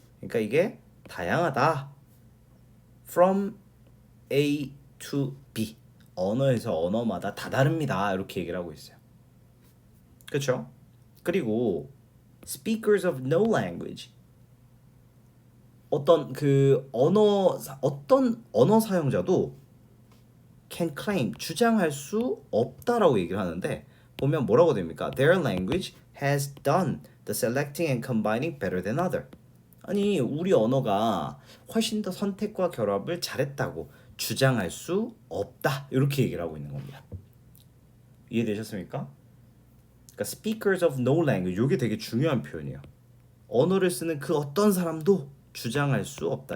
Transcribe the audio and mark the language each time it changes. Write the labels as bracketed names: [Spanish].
[Korean] 그러니까 이게 다양하다. [English] from A to B [Korean] 언어에서 언어마다 다 다릅니다. 이렇게 얘기를 하고 있어요. 그렇죠? 그리고 [English] speakers of no language [Korean] 어떤 언어 사용자도 [English] can claim [Korean] 주장할 수 없다라고 얘기를 하는데 보면 뭐라고 됩니까? [English] Their language has done the selecting and combining better than other. [Korean] 아니 우리 언어가 훨씬 더 선택과 결합을 잘했다고 주장할 수 없다. 이렇게 얘기를 하고 있는 겁니다. 이해되셨습니까? 그러니까 [English] speakers of no language [Korean] 이게 되게 중요한 표현이에요. 언어를 쓰는 그 어떤 사람도 주장할 수 없다.